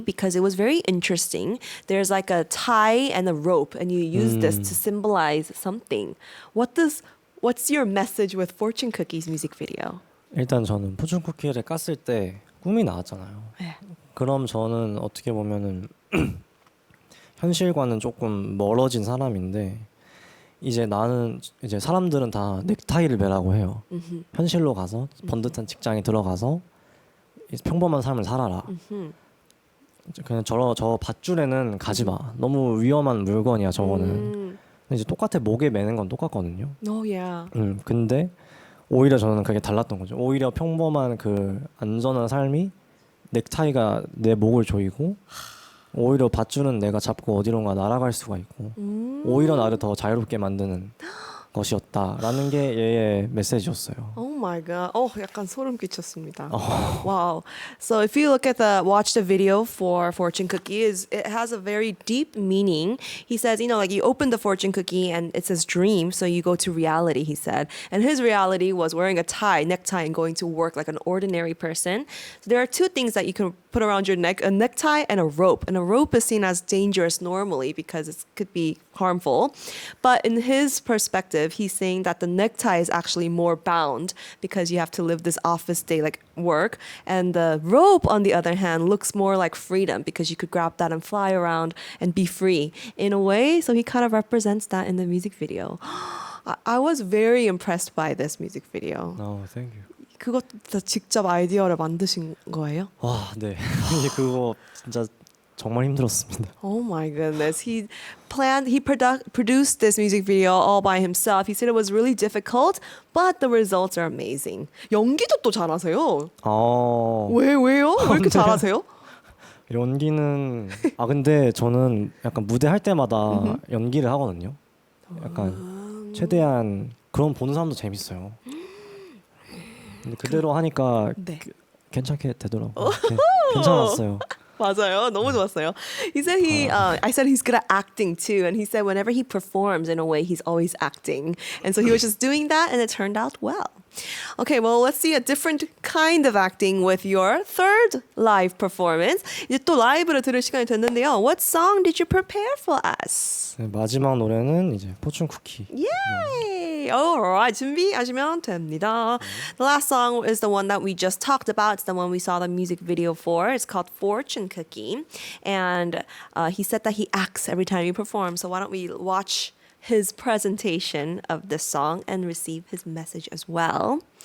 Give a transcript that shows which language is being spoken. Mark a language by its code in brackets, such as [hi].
[en] Because it was very interesting. There's like a tie and a rope and you use this to symbolize something. What's your message with Fortune Cookie's music video? [ko] 일단 저는 포츈쿠키를 깠을 때 꿈이 나왔잖아요. 네. 그럼 저는 어떻게 보면은 현실과는 조금 멀어진 사람인데 이제 나는 이제 사람들은 다 넥타이를 매라고 해요. 현실로 가서 번듯한 직장에 들어가서 평범한 삶을 살아라. 그냥 저 밧줄에는 가지 마. 너무 위험한 물건이야 저거는. 근데 이제 똑같아 목에 매는 건 똑같거든요. [en] Oh yeah. [ko] 근데 오히려 저는 그게 달랐던 거죠. 오히려 평범한 그 안전한 삶이 넥타이가 내 목을 조이고 오히려 밧줄은 내가 잡고 어디론가 날아갈 수가 있고 오히려 나를 더 자유롭게 만드는 것이었다라는 게 얘의 메시지였어요. [en] Oh my god. [ko] 약간 소름 끼쳤습니다. [en] Wow. So if you watch the video for Fortune Cookie, it has a very deep meaning. He says, like you open the Fortune Cookie and it says dream, so you go to reality, he said. And his reality was wearing a necktie and going to work like an ordinary person. So there are two things that you can put around your neck, a necktie and a rope. And a rope is seen as dangerous normally because it could be harmful. But in his perspective, he's saying that the necktie is actually more bound because you have to live this office day like work. And the rope, on the other hand, looks more like freedom because you could grab that and fly around and be free in a way. So he kind of represents that in the music video. I was very impressed by this music video. Oh, thank you. [ko] 그것도 직접 아이디어를 만드신 거예요? 와, 네. 그거 진짜 정말 힘들었습니다. [en] Oh my goodness. He produced this music video all by himself. He said it was really difficult, but the results are amazing. [ko] 연기도 또 잘하세요. 왜요? 왜 이렇게 잘하세요? 연기는 근데 저는 약간 무대 할 때마다 연기를 하거든요. 약간 최대한 그런 보는 사람도 재밌어요. 근데 그대로 하니까 네. 괜찮게 되더라고요. 괜찮았어요. 맞아요. 너무 좋았어요. [en] He said I said he's good at acting too, and he said whenever he performs in a way, he's always acting. And so he was just doing that, and it turned out well. Okay, well, let's see a different kind of acting with your third live performance. [ko] 이제 또 라이브를 들을 시간이 됐는데요. [en] What song did you prepare for us? [ko] 네, 마지막 노래는 이제 포츈쿠키. [en] Yay! Alright, [ko] 준비하시면 됩니다. [en] The last song is the one that we just talked about. It's the one we saw the music video for. It's called Fortune Cookie. And he said that he acts every time he performs. So why don't we watch his presentation of this song and receive his message as well.